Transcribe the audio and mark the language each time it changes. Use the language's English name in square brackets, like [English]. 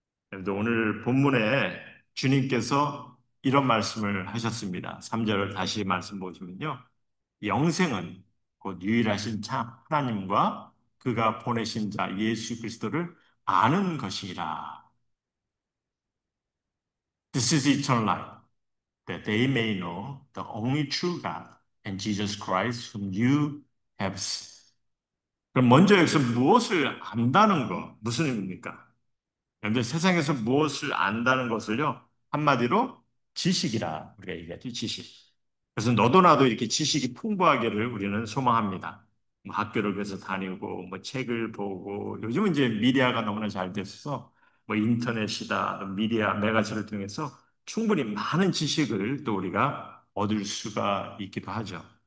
[Korean] 그래도 오늘 본문에 주님께서 이런 말씀을 하셨습니다. 3절을 다시 말씀 보시면요. 영생은 곧 유일하신 참 하나님과 그가 보내신 자 예수 그리스도를 아는 것이라. [English] This is eternal life. That they may know the only true God and Jesus Christ whom you have sent. [Korean] 그럼 먼저 여기서 무엇을 안다는 거, 무슨 의미입니까? 그런데 세상에서 무엇을 안다는 것을요, 한마디로 지식이라 우리가 얘기하죠, 지식. 그래서 너도 나도 이렇게 지식이 풍부하기를 우리는 소망합니다. 뭐 학교를 그래서 다니고, 뭐 책을 보고, 요즘은 이제 미디어가 너무나 잘 돼서, 뭐 인터넷이다, 미디어, 매거진을 통해서 충분히 많은 지식을 또 우리가 얻을 수가 있기도 하죠.